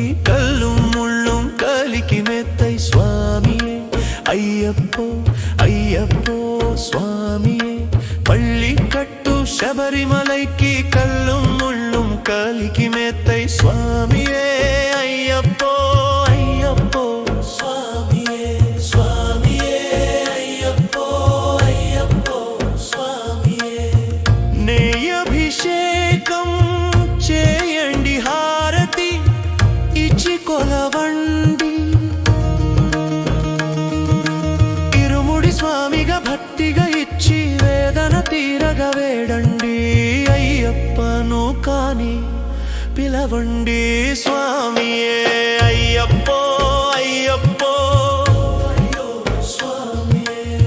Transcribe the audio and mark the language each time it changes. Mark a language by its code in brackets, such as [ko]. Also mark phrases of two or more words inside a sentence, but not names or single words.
[ta] கல்லும் முள்ளும் கலிக்கு மெத்தை சுவாமியே ஐயப்போ ஐயப்போ சுவாமியே பள்ளிக்கட்டு சபரிமலைக்கு கல்லும் முள்ளும் கலிக்கு மெத்தை சுவாமியே ஐயப்போ అయ్యప్పో స్వామియే స్వామియే అయ్యప్పో అయ్యప్పో స్వామియే [te] నెయ్యభిషేకం చేయండి హారతి ఇచ్చి కొలవండి ఇరుముడి స్వామిగా భక్తిగా ఇచ్చి వేదన తీరగా వేడండి అయ్యప్పను కాని పిలవండి స్వామియే అయ్యప్పో అయ్యప్పో స్వామియే